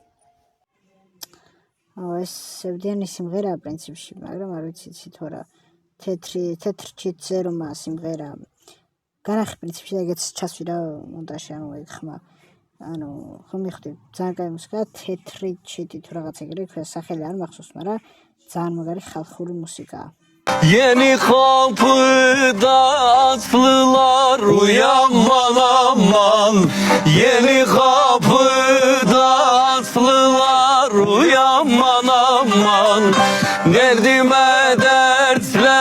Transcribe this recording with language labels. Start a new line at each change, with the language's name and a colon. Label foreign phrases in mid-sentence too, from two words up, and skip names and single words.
Georgian: ეს სევდიანი სიმღერაა პრინციპში მაგრამ არ ვიცი თვითონ რა თეთრ ცერმა სიმღერა განახი პრინციპში ეგეც ჩასვი რა მონტაჟში ანუ ეგ ხმა ანუ ხო მიხდი ძალიან კაი მუსიკაა თეთრი ჩიტი თუ რაღაც ეგრე ქვია სახელი არ მახსოვს მაგრამ ძალიან მაგარი ხალხური მუსიკაა
Turkish: Yeni kapıda atlılar uyanman aman Yeni kapıda atlılar uyanman aman Derdime dertler